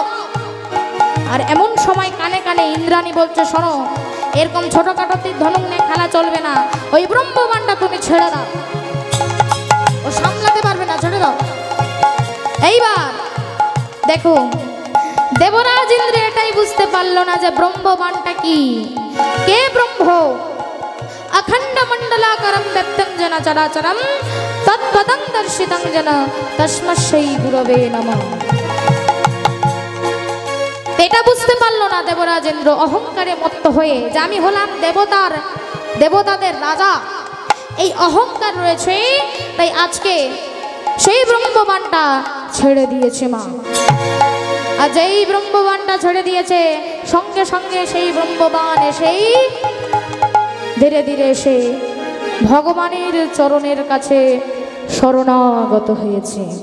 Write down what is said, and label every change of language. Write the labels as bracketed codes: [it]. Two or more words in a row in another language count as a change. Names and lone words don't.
[bn] আর এমন সময় কানে কানে ইন্দ্রাণী বলছে, শোনো, এরকম ছোটখাটো তীর ধনুক নিয়ে খেলা চলবে না, ওই ব্রহ্মবাণটা তুমি ছেড়ে দাও, ও সামলাতে পারবে না, ছেড়ে দাও। এইবার দেখো, দেবরাজ ইন্দ্র এটাই বুঝতে পারলো না যে ব্রহ্মবাণটা কি, কে ব্রহ্ম। [sa] अखंड मंडलाकारं व्यक्तं जन चराचरं तत्पदं दर्शितं जन तस्मै गुरवे नमः। [bn] এটা বুঝতে পারলো না দেবরাজ ইন্দ্র, অহংকারে মত্ত হয়ে যে আমি হলাম দেবতাদের রাজা, এই অহংকার রয়েছে। তাই আজকে সেই ব্রহ্মবাণটা ছেড়ে দিয়েছে মা। আর যেই ব্রহ্মবাণটা ছেড়ে দিয়েছে, সঙ্গে সঙ্গে সেই ব্রহ্মবাণ এসেই ধীরে ধীরে এসে ভগবানের চরণের কাছে শরণাগত হয়েছে।